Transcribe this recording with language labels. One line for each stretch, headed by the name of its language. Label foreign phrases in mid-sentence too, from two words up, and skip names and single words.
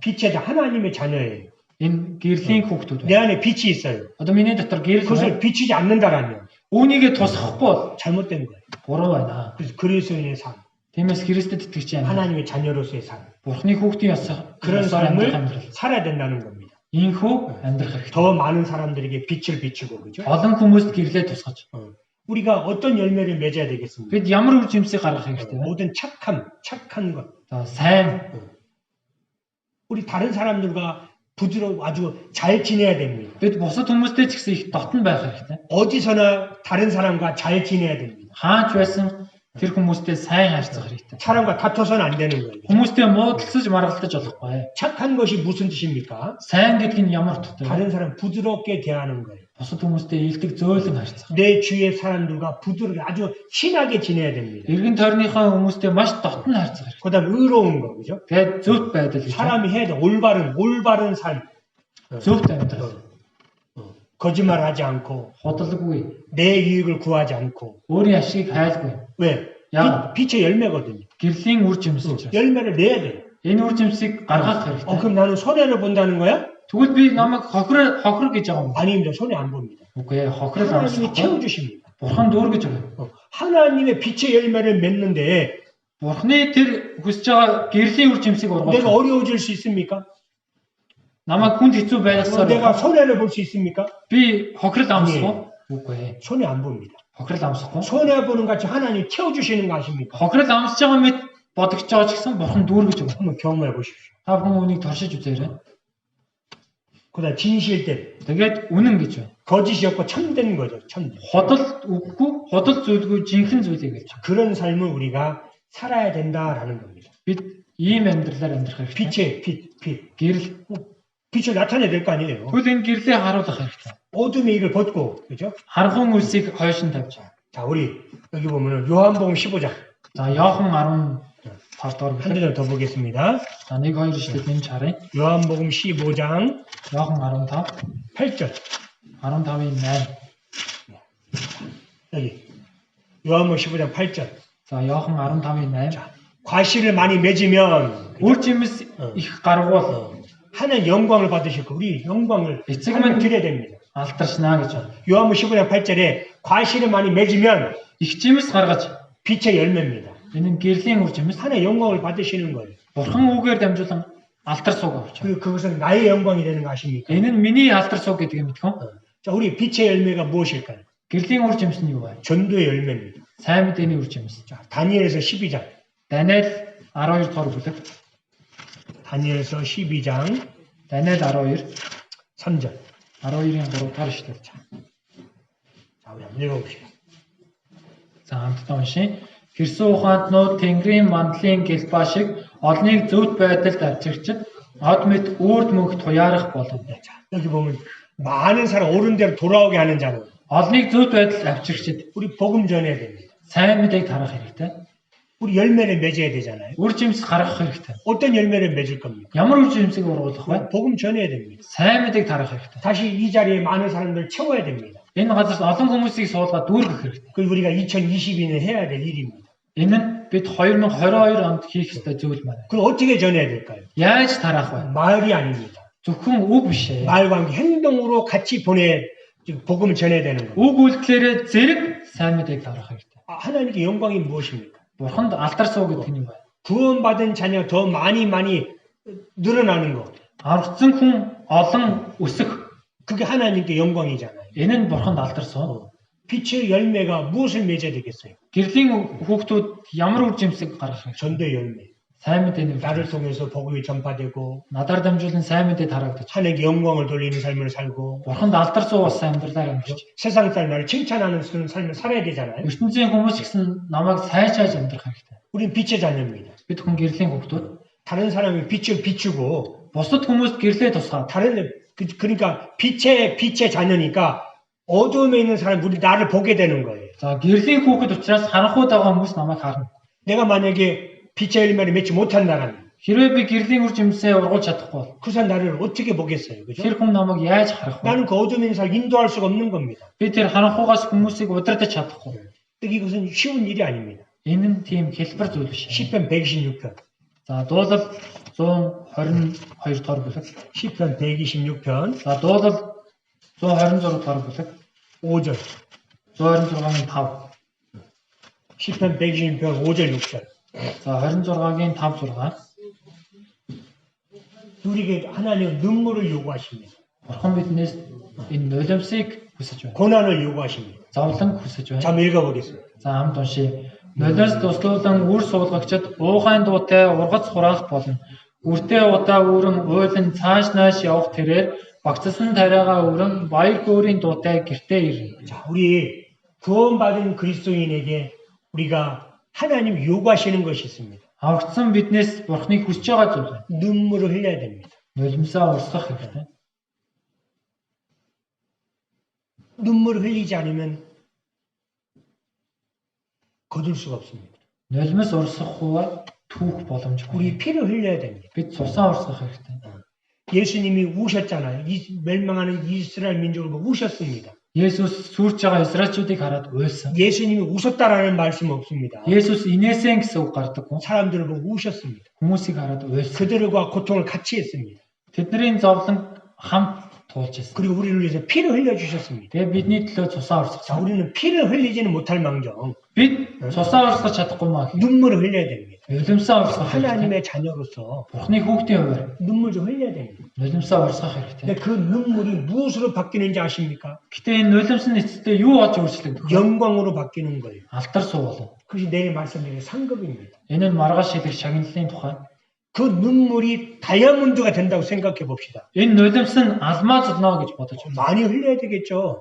Korean: 빛의 하나님의 자녀예요.
Mongolian: Энэ гэрлийн хүүхдүүд
Korean: 내
Mongolian: байна.
Korean: 안에 빛이 있어요.
Mongolian: Одоо миний дотор гэрэл
Korean: 그것을 비추지 않는다라면
Mongolian: үүнийгээ тусахгүй бол
Korean: 잘못된 거예요.
Mongolian: буруу байна.
Korean: 그래서 그리스도인의 삶,
Mongolian: Тиймээс Христэд итгэж байна.
Korean: 하나님의 자녀로서의 삶,
Mongolian: Бурхны хүүхдийн
Korean: 그런
Mongolian: ёсоор амьдрах
Korean: 삶을
Mongolian: амьдрал.
Korean: 살아야 된다는 겁니다.
Mongolian: Ийхүү амьдрах хэрэгтэй.
Korean: 더 많은 사람들에게 빛을 비추고, 그죠?
Mongolian: Олон хүмүүст гэрлээ тусгаж.
Korean: 우리가 어떤 열매를 맺어야 되겠습니까?
Mongolian: Бид ямар үр жимсийг гаргах хэрэгтэй вэ?
Korean: 모든 착한 것.
Mongolian: За сайн
Korean: 우리 다른 사람들과 아주 잘 지내야 됩니다.
Mongolian: бид бусад хүмүүстэй ч гэсэн их дотн байх хэрэгтэй.
Korean: 어디서나 다른 사람과 잘 지내야 됩니다.
Mongolian: Хаач байсан тэр хүмүүстэй сайн харьцах хэрэгтэй.
Korean: 사람과 다퉈서는 안 되는 거예요.
Mongolian: Хүмүүстэй муудалцаж маргалдаж болохгүй.
Korean: 착한 것이 무슨 뜻입니까?
Mongolian: Сайн гэдэг нь ямар утгатай вэ?
Korean: 다른 사람 부드럽게 대하는 거예요.
Mongolian: Бусад хүмүүстэй илдэг зөөлөн харьцах.
Korean: 내 주위의 사람들과 부드럽게 아주 친하게 지내야 됩니다.
Mongolian: Иргэн тойрныхоо хүмүүстэй маш дотн харьцах хэрэгтэй.
Korean: 그다음 의로운 거, 그죠?
Mongolian: Тэгээд зөвхт байдал гэж.
Korean: 사람이 해야 돼. 올바른 삶.
Mongolian: Зөвхт амьдрал.
Korean: 거짓말하지 않고
Mongolian: Худалгүй.
Korean: 내 유익을 구하지 않고.
Mongolian: Өөрийн ашигыг хайлгүй.
Korean: 왜? 야. 빛의 열매거든요.
Mongolian: Гэрлийн үр жимс учраас.
Korean: 열매를 내야 돼.
Mongolian: Энэ үр жимсийг гаргах хэрэгтэй.
Korean: 그럼 나는 손해를 본다는 거야?
Mongolian: Тэгвэл би намайг хохир гэж байгаа юм.
Korean: 아닙니다. 손해 안 봅니다.
Mongolian: Үгүй ээ, хохирол
Korean: 하나님이
Mongolian: амсахгүй.
Korean: 채워주십니다.
Mongolian: Бурхан дүүргэж байгаа.
Korean: 하나님의 빛의 열매를 맺는데
Mongolian: Бурханы тэр хүсэж байгаа гэрлийн үр жимсийг
Korean: 내가
Mongolian: ургуулах.
Korean: 어려워질 수 있습니까?
Mongolian: Намайг хүнд хэцүү байлгасаар
Korean: 내가 손해를 볼 수 있습니까?
Mongolian: би хохирол амсахгүй. Үгүй ээ.
Korean: 손해 안 봅니다.
Mongolian: Хохирол амсахгүй.
Korean: 손해 보는 같이 하나님 채워주시는 거 아십니까?
Mongolian: Хохирол амсаж байгаа мэт бодогч байгаа ч гэсэн бурхан дүүргэж байгаа.
Korean: 한번 경험해 보십시오.
Mongolian: Та бүхэн үнийг туршиж үзээрэй.
Korean: 그다음 진실된
Mongolian: Тэгээд үнэн гэж байна.
Korean: 거짓이 없고 참된 거죠. 참된.
Mongolian: Ходол үггүй, ходол зүйлгүй жинхэнэ зүйлийг хэлж байгаа.
Korean: 그런 삶을 우리가 살아야 된다라는 겁니다.
Mongolian: Бид ийм амьдралаар амьдрах хэрэгтэй.
Korean: 빛.
Mongolian: Гэрэл.
Korean: 빛을 나타내야 될 거 아니에요.
Mongolian: Тэгвэл энэ гэрлээ харуулах хэрэгтэй.
Korean: 어둠의 일을 벗고, 그죠?
Mongolian: Харгуун үлсийг хойшин тавьж.
Korean: 자, 우리 여기 보면은 요한복음 15장.
Mongolian: За Иохан 15 дугаар
Korean: 한 절 더 보겠습니다.
Mongolian: За 1 2 ишлэл нэмж харъя.
Korean: 요한복음 15장
Mongolian: Иохан 15
Korean: 8절.
Mongolian: 15-ийн 8.
Korean: 여기 요한복음 15장 8절.
Mongolian: За Иохан 15-ийн 8.
Korean: 자, 과실을 많이 맺으면
Mongolian: Үр жимс их гаргуул
Korean: 하나님 영광을 받으실 거. 우리 영광을 하나님 드려야 됩니다.
Mongolian: алдаршнаа гэж байна.
Korean: 요한복음 15장 8절에 과실을 많이 맺으면
Mongolian: Их жимс гаргаж
Korean: 빛의 열매입니다.
Mongolian: энэ нь гэрлийн үр жимс
Korean: 하나님 영광을 받으시는 거예요.
Mongolian: бурхан үгээр дамжуулан алдар сууг авч.
Korean: 그것은 나의 영광이 되는 거 아십니까?
Mongolian: Энэ нь миний алдар сууг гэдэг юм мэдхүү?
Korean: 자, 우리 빛의 열매가 무엇일까요?
Mongolian: Гэрлийн үр жимс нь юу вэ?
Korean: 전도의 열매입니다.
Mongolian: Сайн мэдээний үр жимс.
Korean: 자, 다니엘서 12장.
Mongolian: Даниэл 12 дугаар бүлэг.
Korean: 다니엘서 12장
Mongolian: Даниэл 12
Korean: 3절.
Mongolian: 12-ийн 3 дугаар ишлэл.
Korean: 자, 우리 한번 읽어봅시다.
Mongolian: За хамтдаа уншия. Хэрсэн ухаантнууд Тэнгэрийн мандлын гэлбаа шиг олныг зөвхт байдалд авчирчид од мэд үрд мөнх туяарах болов.
Korean: 자, 여기 보면 많은 사람 옳은 대로 돌아오게 하는 자는
Mongolian: Олныг зөвхт байдалд авчирчид
Korean: 우리 복음 전해야 됩니다.
Mongolian: сайн мэдээг тарах хэрэгтэй.
Korean: 우리 열매를 맺어야 되잖아요.
Mongolian: Үр жимс гаргах хэрэгтэй.
Korean: 어떤 열매를 맺을 겁니까?
Mongolian: Ямар үр жимсийг ургуулах вэ?
Korean: 복음 전해야 됩니다.
Mongolian: Сайн мэдээг тарах хэрэгтэй.
Korean: 다시 이 자리에 많은 사람들을 채워야 됩니다.
Mongolian: Энэ газарт олон хүмүүсийг суулгаад дүүргэх хэрэгтэй.
Korean: 그걸 우리가 2022년에 해야 될 일입니다.
Mongolian: Энэ нь бид 2022 онд хийх ёстой зүйл маань.
Korean: 그걸 어떻게 전해야 될까요?
Mongolian: Яаж тарах вэ?
Korean: 말이 아닙니다.
Mongolian: Зөвхөн үг биш ээ.
Korean: 말과 함께 행동으로 같이 복음을 전해야 되는 겁니다.
Mongolian: Үг үйлдэлээрээ зэрэг сайн мэдээг тарах хэрэгтэй.
Korean: 하나님께 영광이 무엇입니까?
Mongolian: Бурханд алдар суу гэдэг нь юу вэ?
Korean: 구원받은 자녀 더 많이 늘어나는 것.
Mongolian: Аврагдсан хүн олон өсөх.
Korean: 그게 하나님께 영광이잖아요.
Mongolian: Энэ нь бурханд алдар суу.
Korean: 빛의 열매가 무엇을 맺어야 되겠어요?
Mongolian: Гэрлийн хүүхдүүд ямар үр жимсийг гаргах вэ?
Korean: 전도의 열매.
Mongolian: Сайн мэдээний
Korean: 나를 통해서 복음이 전파되고
Mongolian: надаар дамжуулан сайн мэдээ тарагдаж.
Korean: 하나님께 영광을 돌리는 삶을 살고
Mongolian: Бурханд алдар суу болсон амьдралаар амьдарч.
Korean: 세상 사람 나를 칭찬하는 삶을 살아야 되잖아요.
Mongolian: ертөнцийн хүмүүс гэсэн намайг сайжааж амьдрах хэрэгтэй.
Korean: 우린 빛의 자녀입니다.
Mongolian: Бид хүн гэрлийн хүүхдүүд.
Korean: 다른 사람이 빛을 비추고
Mongolian: Бусад хүмүүст гэрлээ тусгаад.
Korean: 그러니까 빛의 자녀니까 어두움에 있는 사람 우리 나를 보게 되는 거예요.
Mongolian: За гэрлийн хүүхэд учраас харанхуйд байгаа хүмүүс намайг харна.
Korean: 내가 만약에 빛의 열매를 맺지 못한다면
Mongolian: Хэрвээ би гэрлийн үр жимсээ ургуулж чадахгүй бол
Korean: 그 사람 나를 어떻게 보겠어요? 그죠?
Mongolian: тэр хүн намайг яаж харах вэ?
Korean: 나는 그 어둠에 있는 사람 인도할 수가 없는 겁니다.
Mongolian: Би тэр харанхуйгаас хүмүүсийг удирдах чадахгүй.
Korean: 이것은 쉬운 일이 아닙니다.
Mongolian: Энэ нь тийм хэлбэр зүйл биш.
Korean: 10편 126편.
Mongolian: За дуулал 122 дугаар бүлэг.
Korean: 10편 126편.
Mongolian: За дуулал 126 дугаар бүлэг.
Korean: 5절.
Mongolian: 126-гийн 5.
Korean: 10편 126편 5절 6절.
Mongolian: За 26-гийн 5 6.
Korean: 우리에게 하나님은 눈물을 요구하십니다.
Mongolian: Бурхан биднээс энэ нулимсыг хүсэж байна.
Korean: 고난을 요구하십니다.
Mongolian: Зовлон хүсэж байна.
Korean: 자, 한번 읽어보겠습니다.
Mongolian: За хамт уншия. Нулимс туслуулан үр суулгагчид уухайн дуутай ургац хураах болно. Үртэй удаа өрөн уйлан цааш нааш явах тэрээр багцсан тариагаа өрөн баяр хөөрийн дуутай гэртээ ирнэ.
Korean: 자, 우리 구원받은 그리스도인에게 우리가 하나님 요구하시는 것이 있습니다.
Mongolian: Аврагдсан биднээс Бурхныг хүсэж байгаа зүйл байна.
Korean: 눈물을 흘려야 됩니다.
Mongolian: Нулимсаа урсгах хэрэгтэй.
Korean: 눈물을 흘리지 않으면 거둘 수가 없습니다.
Mongolian: Нулимс урсгахгүй түүх боломжгүй.
Korean: 우리 피를 흘려야 됩니다.
Mongolian: Бид цусаа урсгах хэрэгтэй.
Korean: 예수님이 우셨잖아요. 이 멸망하는 이스라엘 민족을 보고 우셨습니다.
Mongolian: Есүс сүрж байгаа Израильчүүдийг хараад уйлсан.
Korean: 예수님이 우셨다라는 말씀 없습니다.
Mongolian: Есүс инээсэн гэсэн үг гардаггүй.
Korean: 사람들을 보고 우셨습니다.
Mongolian: Хүмүүсийг хараад уйлсан.
Korean: 그들과 고통을 같이 했습니다.
Mongolian: Тэдний зовлон хамт туулж ирсэн.
Korean: 그리고 우리를 위해서 피를 흘려주셨습니다.
Mongolian: Тэгээ бидний төлөө цусаа
Korean: 자,
Mongolian: урсгасан.
Korean: 우리는 피를 흘리지는 못할 망정
Mongolian: Бид цусаа урсгах чадахгүй маа.
Korean: 눈물을 흘려야 됩니다.
Mongolian: Нулимсаа урсгах хэрэгтэй.
Korean: 하나님의 자녀로서
Mongolian: Бурхны хүүхдийн хувьд
Korean: 눈물 좀 흘려야 됩니다.
Mongolian: нулимсаа урсгах хэрэгтэй.
Korean: 근데 그 눈물이 무엇으로 바뀌는지 아십니까?
Mongolian: Гэтэ энэ нулимс нь эцэстээ юу болж өөрчлөгдөх вэ?
Korean: 영광으로 바뀌는 거예요.
Mongolian: Алтар суулна.
Korean: 그것이 내일 말씀드린 상급입니다.
Mongolian: Энэ нь маргааш хэлэх шагналын тухай.
Korean: 그 눈물이 다이아몬드가 된다고 생각해 봅시다.
Mongolian: Энэ нулимс нь алмаз болно гэж бодож байна.
Korean: 많이 흘려야 되겠죠.